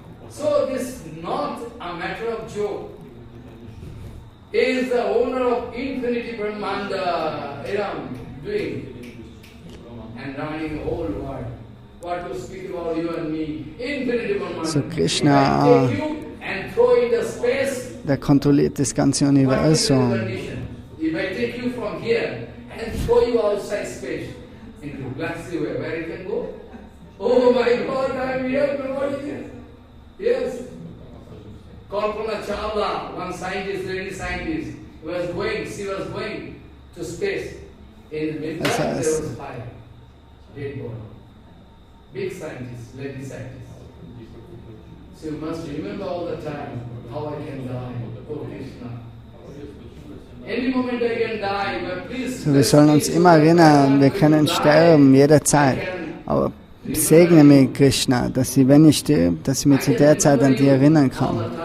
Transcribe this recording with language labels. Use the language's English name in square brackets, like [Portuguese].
[English] So this is not a matter of joke. He is the owner of infinity Brahmanda, doing and running the whole world. What to speak about you and me? Infinity Brahmanda. So Krishna, and throw in the space. [German] Der kontrolliert das ganze Universum. [English] If I take you from here and throw you outside space into galaxy where you can go? Oh my God, I am here. What is it? Yes. Kalpana Chawla, one scientist, lady scientist, she was going to space. In midnight there was fire. Dead body. Big scientist, lady scientist. So you must remember all the time how I can die. Oh Krishna. Any moment I can die, but please. [German] So, wir sollen uns immer erinnern, wir können sterben jederzeit. Aber segne mich, Krishna, dass ich, wenn ich stirb, dass ich mich zu der Zeit an dich erinnern kann.